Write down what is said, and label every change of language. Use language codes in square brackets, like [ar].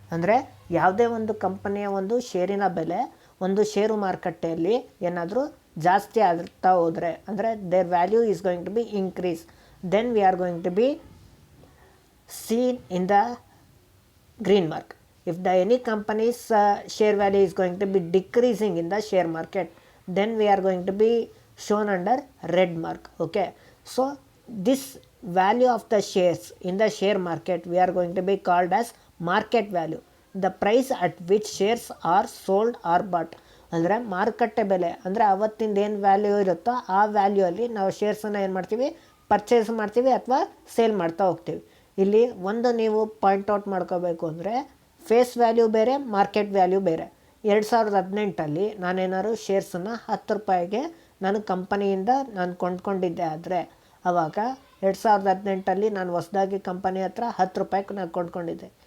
[kn] ಅಂದರೆ ಯಾವುದೇ ಒಂದು ಕಂಪನಿಯ ಒಂದು ಶೇರಿನ ಬೆಲೆ ಒಂದು ಷೇರು ಮಾರುಕಟ್ಟೆಯಲ್ಲಿ ಏನಾದರೂ ಜಾಸ್ತಿ ಆಗ್ತಾ ಹೋದರೆ, ಅಂದರೆ [en] Their value is going to be increase, then we are going to be seen in the green mark. If the any company's share value is going to be decreasing in the share market, then we are going to be shown under red mark. Okay, so this value of the shares in the share market we are going to be called as market value, the price at which shares are sold or bought. [kn] ಅಂದರೆ ಮಾರುಕಟ್ಟೆ ಬೆಲೆ ಅಂದರೆ ಅವತ್ತಿಂದ ಏನು value ಇರುತ್ತೋ ಆ value ಅಲ್ಲಿ ನಾವು ಶೇರ್ಸನ್ನು ಏನು ಮಾಡ್ತೀವಿ, ಪರ್ಚೇಸ್ ಮಾಡ್ತೀವಿ ಅಥವಾ ಸೇಲ್ ಮಾಡ್ತಾ ಹೋಗ್ತೀವಿ. ಇಲ್ಲಿ ಒಂದು ನೀವು ಪಾಯಿಂಟ್ಔಟ್ ಮಾಡ್ಕೋಬೇಕು ಅಂದರೆ ಫೇಸ್ ವ್ಯಾಲ್ಯೂ ಬೇರೆ, ಮಾರ್ಕೆಟ್ ವ್ಯಾಲ್ಯೂ ಬೇರೆ. 2018 ನಾನೇನಾದ್ರು ಶೇರ್ಸನ್ನು 10 ರೂಪಾಯಿಗೆ ನಾನು ಕಂಪನಿಯಿಂದ ನಾನು ಕೊಂಡ್ಕೊಂಡಿದ್ದೆ ಆದರೆ, ಆವಾಗ 2018 ನಾನು ಹೊಸದಾಗಿ ಕಂಪನಿ ಹತ್ರ 10 ರೂಪಾಯಿಗೆ ನಾನು ಕೊಂಡ್ಕೊಂಡಿದ್ದೆ.